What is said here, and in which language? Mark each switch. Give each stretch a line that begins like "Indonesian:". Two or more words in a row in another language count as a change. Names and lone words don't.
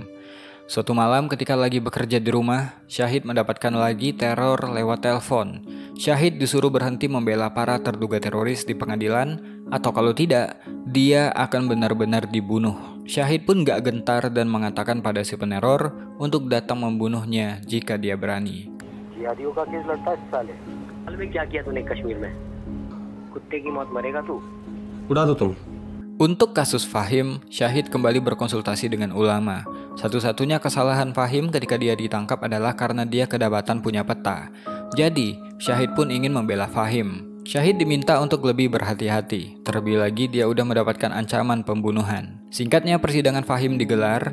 Indonesian: Suatu malam ketika lagi bekerja di rumah, Syahid mendapatkan lagi teror lewat telepon. Syahid disuruh berhenti membela para terduga teroris di pengadilan, atau kalau tidak, dia akan benar-benar dibunuh. Syahid pun gak gentar dan mengatakan pada si peneror untuk datang membunuhnya jika dia berani.
Hindi: जिहादियों का केस लड़ता है इस साले। हाल में क्या किया तूने कश्मीर में? कुत्ते की मौत मरेगा तू। उड़ा दो तुम।
Indonesian: Untuk kasus Fahim, Syahid kembali berkonsultasi dengan ulama. Satu-satunya kesalahan Fahim ketika dia ditangkap adalah karena dia kedapatan punya peta. Jadi, Syahid pun ingin membela Fahim. Syahid diminta untuk lebih berhati-hati. Terlebih lagi dia udah mendapatkan ancaman pembunuhan. Singkatnya, persidangan Fahim digelar.